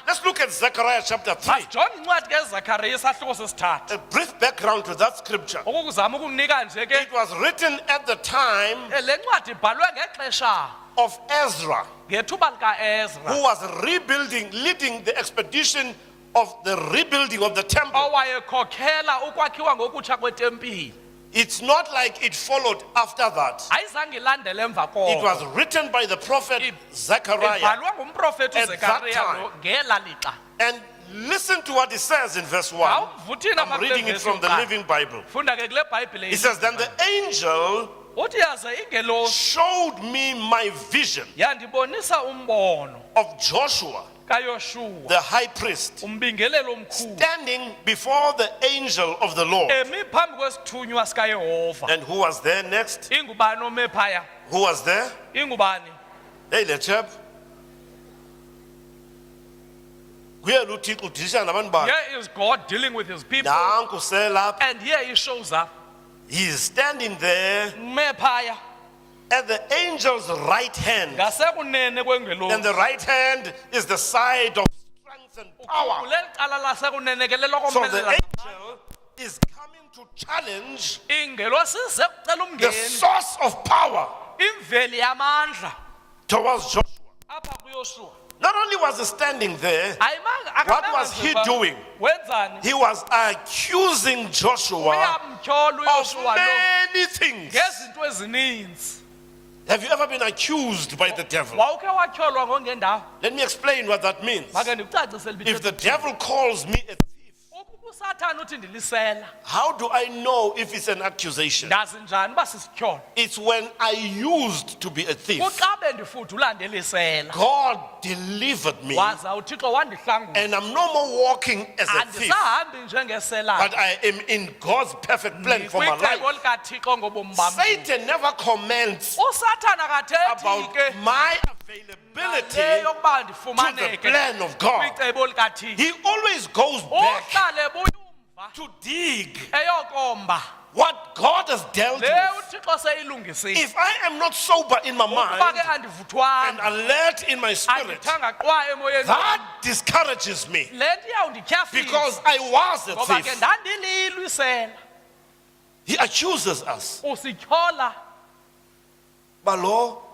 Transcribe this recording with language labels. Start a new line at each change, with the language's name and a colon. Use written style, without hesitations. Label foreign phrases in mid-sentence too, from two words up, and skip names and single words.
English: Let's look at Zechariah chapter 3.
Xhosa: Masijonge incwadi kaZakhariya isahluko sesithathu.
English: A brief background to that scripture.
Xhosa: Ukuzama ukukunika nje ke
English: It was written at the time
Xhosa: le ncwadi ibhalwe ngexesha
English: of Ezra,
Xhosa: ngethuba likaEzra,
English: who was leading the expedition of the rebuilding of the temple.
Xhosa: owayekhokhela ukwakhiwa ngokutsha kwetempile.
English: It's not like it followed after that.
Xhosa: Ayizange ilandele emva
English: It
Xhosa: koko.
English: was written by the prophet Zechariah.
Xhosa: Ibhalwe ngumprofethi
English: At that
Xhosa: uZakhariya
English: time.
Xhosa: ngela lixa.
English: And listen to what it says in verse 1.
Xhosa: Awuvuthini
English: I'm reading it from the Living Bible.
Xhosa: Funda ke kule Bhayibhile.
English: It says, then the angel
Xhosa: uthi yaze ingelosi
English: showed me my vision
Xhosa: yandibonisa umbono
English: of Joshua,
Xhosa: kaYoshua,
English: the high priest,
Xhosa: umbingelelo omkhulu,
English: standing before the angel of the Lord.
Xhosa: emi phambi kwesithunywa sikaYehova.
English: And who was there next?
Xhosa: Ingubani ome phaya?
English: Who was there?
Xhosa: Ingubani? Hey, le chap. Kuyena uThixo udilishana nabantu bakhe.
English: Here is God dealing with his people,
Xhosa: Nanku selapha.
English: and here he shows up. He is standing there
Xhosa: Ume phaya
English: at the angel's right hand.
Xhosa: ngasekunene
English: And
Xhosa: kwengelosi.
English: the right hand is the side of strength and power.
Xhosa: Kuleli cala lasekunene ke lelo
English: So the
Xhosa: komelela.
English: angel is coming to challenge
Xhosa: Ingelosi ize kucela
English: the
Xhosa: umngeni,
English: source of power
Xhosa: imveli yamandla
English: towards Joshua.
Xhosa: apha kuYoshua.
English: Not only was he standing there,
Xhosa: Ayimanga
English: What was he doing?
Xhosa: Wenzani?
English: he was accusing Joshua
Xhosa: Uyamthola
English: of
Xhosa: uYoshua lo
English: many things.
Xhosa: ngezinto ezininzi.
English: Have you ever been accused by the devil?
Xhosa: Wawuke watyholwa ngongendawo?
English: Let me explain what that means.
Xhosa: Make ndikucacisele
English: If the
Xhosa: ibithetho.
English: devil calls me a thief,
Xhosa: Ukuba uSathane uthi ndilisela,
English: how do I know if it's an accusation?
Xhosa: ndazi njani uba sisityholo?
English: It's when I used to be a thief.
Xhosa: Kuxa bendifudula ndelisela,
English: God delivered me,
Xhosa: waza uThixo wandihlangula.
English: and I'm no more walking as a thief,
Xhosa: Andisahambi njengeselayo.
English: but I am in God's perfect plan for my life.
Xhosa: Kwicebo likaThixo ngobomi bam.
English: Satan never comments
Xhosa: uSathane akathethi
English: about
Xhosa: ke
English: my
Xhosa: le
English: availability
Xhosa: yokuba
English: to the
Xhosa: ndifumaneke
English: plan of God.
Xhosa: kwicebo likaThixo.
English: He always goes back
Xhosa: Uhlale buyumva
English: to dig
Xhosa: eyokomba
English: what God has dealt
Xhosa: le
English: with,
Xhosa: uthixo seyilungisile
English: if I am not sober in my
Xhosa: ukuba ke
English: mind and
Xhosa: andivuthwanga
English: alert in my spirit,
Xhosa: andithanga qwa emoyeni
English: that discourages me
Xhosa: le nto iyawundityhafisa
English: because I was a
Xhosa: ngoba ke
English: thief.
Xhosa: ndandililwisela
English: He accuses us.
Xhosa: usityhola Balo,